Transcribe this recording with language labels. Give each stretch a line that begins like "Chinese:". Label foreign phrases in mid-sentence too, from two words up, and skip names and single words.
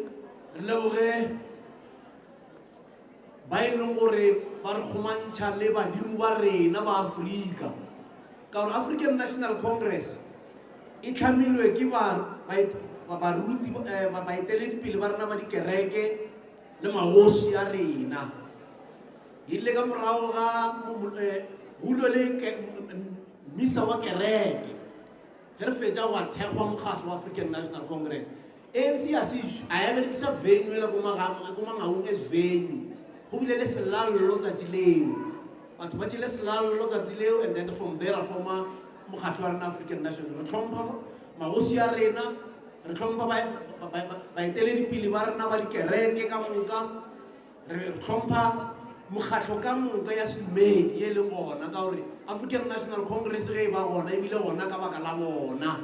Northern Sotho: Re leboge ba e leng gore ba re kgomantšha le badimo ba rena ba Afrika ka gore African National Congress e tlhamilwe ke baruti baeteledipele ba rena ba dikereke le magoši ya rena. Ile ka morago ga bulo le misa wa kereke ge re fetša wa thekgwa mokgatlo wa African National Congress. ANC a berekisa venue ele ko mangaung
English: as venue
Northern Sotho: go bile le selallo tsatsi leo batho ba tšile selallo tsatsi leo,
English: and then from there
Northern Sotho: a forma mokgatlo wa rena African National. Re tlhompha magoši ya rena, re tlhompha baeteledipele ba rena ba dikereke ka moka, re tlhompha mokgatlo ka moka ya sedumedi e leng gona ka gore African National Congress ge e ba gona ebile gona ka baka la bona.